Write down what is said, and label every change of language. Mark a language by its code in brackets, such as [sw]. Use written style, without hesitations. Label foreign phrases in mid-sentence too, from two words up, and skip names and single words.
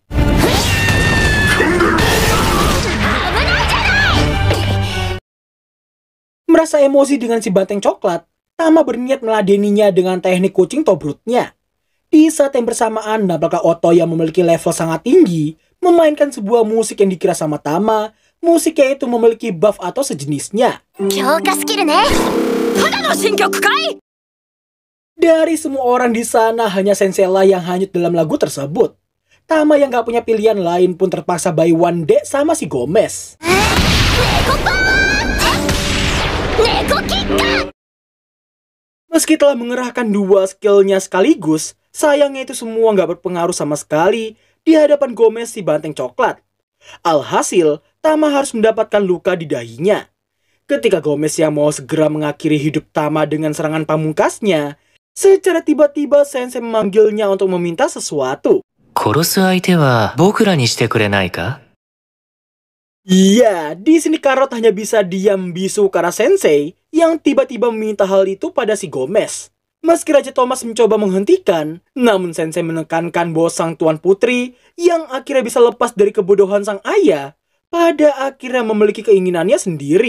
[id] Merasa emosi dengan si banteng coklat, Tama berniat meladeninya dengan teknik kucing tobrutnya. Di saat yang bersamaan, Nabla Otto yang memiliki level sangat tinggi memainkan sebuah musik yang dikira sama Tama, musiknya itu memiliki buff atau sejenisnya. [ja] 強化スキルね。 [id] Dari semua orang di sana, hanya Sensei lah yang hanyut dalam lagu tersebut. Tama yang gak punya pilihan lain pun terpaksa [en] by one day [id] sama si Gomez. Meski telah mengerahkan dua skillnya sekaligus, sayangnya itu semua gak berpengaruh sama sekali di hadapan Gomez si banteng coklat. Alhasil, Tama harus mendapatkan luka di dahinya. Ketika Gomez yang mau segera mengakhiri hidup Tama dengan serangan pamungkasnya, secara tiba-tiba Sensei memanggilnya untuk meminta sesuatu. [ja] 殺す相手は僕らにしてくれないか? [id] Iya, di sini Carlot hanya bisa diam bisu karena Sensei yang tiba-tiba meminta hal itu pada si Gomez. Meski Raja Thomas mencoba menghentikan, namun Sensei menekankan bahwa sang tuan putri yang akhirnya bisa lepas dari kebodohan sang ayah, pada akhirnya memiliki keinginannya sendiri.